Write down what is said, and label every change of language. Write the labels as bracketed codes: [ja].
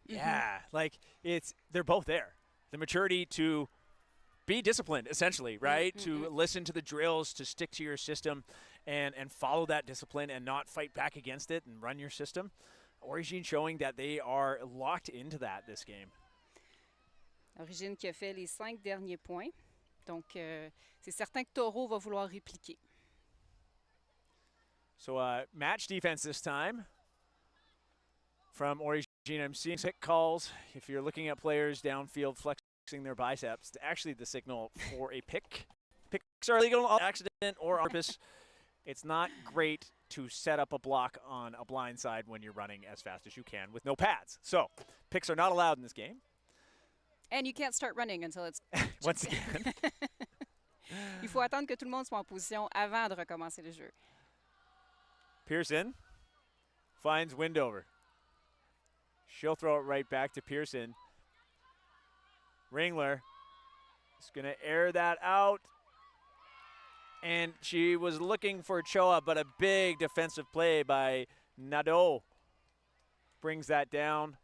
[en] Yeah, like they're both there. The maturity to be disciplined, essentially, right? To listen to the drills, to stick to your system and follow that discipline and not fight back against it and run your system. Origine showing that they are locked into that this game. [fr] Origine qui a fait les 5 derniers points. Donc, c'est certain que TORO va vouloir répliquer. [en] So, match defense this time from Origine. I'm seeing hit calls. If you're looking at players downfield flexing their biceps, actually the signal for a pick. Picks are illegal on accident or on purpose. It's not great to set up a block on a blind side when you're running as fast as you can with no pads. So, picks are not allowed in this game. And you can't start running until it's once again. [fr] Il faut attendre que tout le monde soit en position avant de recommencer le jeu. [en] Pearson finds Windover. She'll throw it right back to Pearson. Ringler is going to air that out. And she was looking for Choa, but a big defensive play by Nadeau brings that down.